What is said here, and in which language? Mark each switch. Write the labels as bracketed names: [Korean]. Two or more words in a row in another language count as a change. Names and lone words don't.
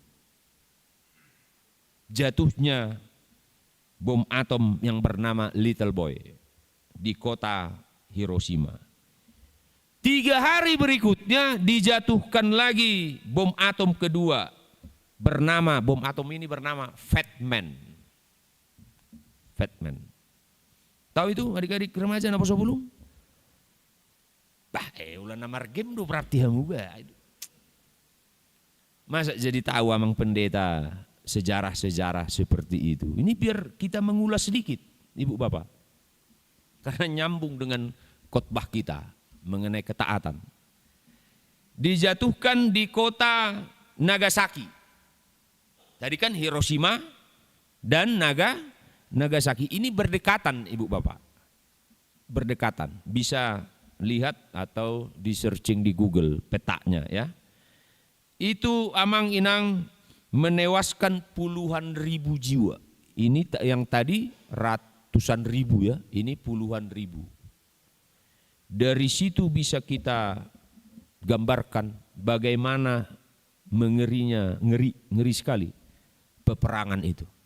[Indonesian] Jatuhnya bom atom yang bernama Little Boy di kota Hiroshima. 3 hari berikutnya dijatuhkan lagi bom atom kedua. Bom atom ini bernama Fat Man. Fat Man. Tahu itu adik-adik remaja apa sebelum? [Batak Toba] Bah, ulah namar game do berarti juga. [Indonesian] Masa jadi tahu amang pendeta sejarah-sejarah seperti itu. Ini biar kita mengulas sedikit, Ibu Bapak. Karena nyambung dengan khotbah kita mengenai ketaatan. Dijatuhkan di kota Nagasaki. Tadi kan Hiroshima dan Nagasaki ini berdekatan, Ibu Bapak. Berdekatan. Bisa lihat atau di searching di Google petanya ya. Itu [Batak Toba] amang inang [Indonesian] menewaskan puluhan ribu jiwa. Ini yang tadi ratusan ribu ya, ini puluhan ribu. Dari situ bisa kita gambarkan bagaimana mengerinya, ngeri sekali peperangan itu.